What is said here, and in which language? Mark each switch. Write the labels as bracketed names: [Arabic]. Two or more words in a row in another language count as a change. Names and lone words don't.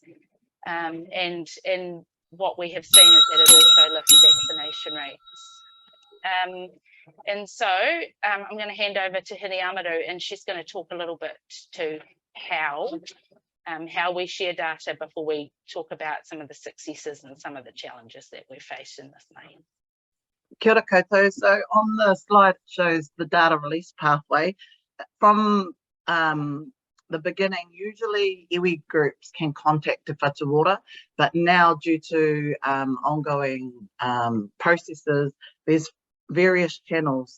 [English] And what we have seen is that it also lifts vaccination rates. And so I'm going to hand over to Hineamaru, and she's going to talk a little bit to how we share data before we talk about some of the successes and some of the challenges that we face in this lane. [Māori] Kia ora koutou. [English] So on the slide it shows the data release pathway from the beginning, usually iwi groups can contact Te Whatu Ora, but now due to ongoing processes, there's various channels.